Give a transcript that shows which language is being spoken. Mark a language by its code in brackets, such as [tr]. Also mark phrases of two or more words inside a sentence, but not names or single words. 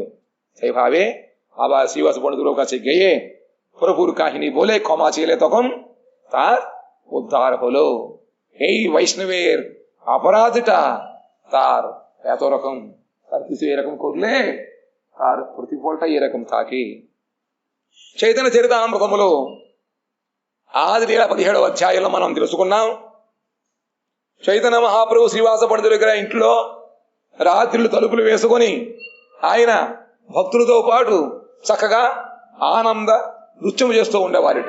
[bn] সেইভাবে আবার শ্রীবাস পণ্ডিতের কাছে গিয়ে প্রভুর কাহিনী বলে ক্ষমা চেলে তখন তার উদ্ধার হলো। এই বৈষ্ণবের অপরাধটা তার এত রকম, তার কিছু এরকম করলে তার প্রতিফলটাই এরকম থাকে। [te] చైతన్య చరితామృతంలో ఆదిలీల 17వ అధ్యాయంలో మనం తెలుసుకున్నాం. చైతన్య మహాప్రభు శ్రీవాస పండితుల దగ్గర ఇంట్లో రాత్రులు తలుపులు వేసుకొని ఆయన భక్తులతో పాటు చక్కగా ఆనంద నృత్యం చేస్తూ ఉండేవారిట.